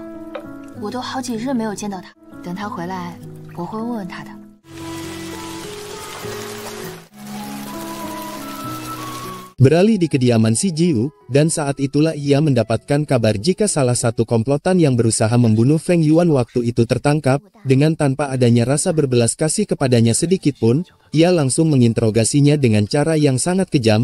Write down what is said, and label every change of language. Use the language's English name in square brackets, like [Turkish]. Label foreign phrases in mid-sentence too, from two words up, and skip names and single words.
[Chinese] 我都好几日没有见到他，等他回来，我会问问他的。 [Indonesian] Beralih di kediaman si Jiu, dan saat itulah ia mendapatkan kabar jika salah satu komplotan yang berusaha membunuh Feng Yuan waktu itu tertangkap. Dengan tanpa adanya rasa berbelas kasih kepadanya sedikitpun, ia langsung menginterogasinya dengan cara yang sangat kejam.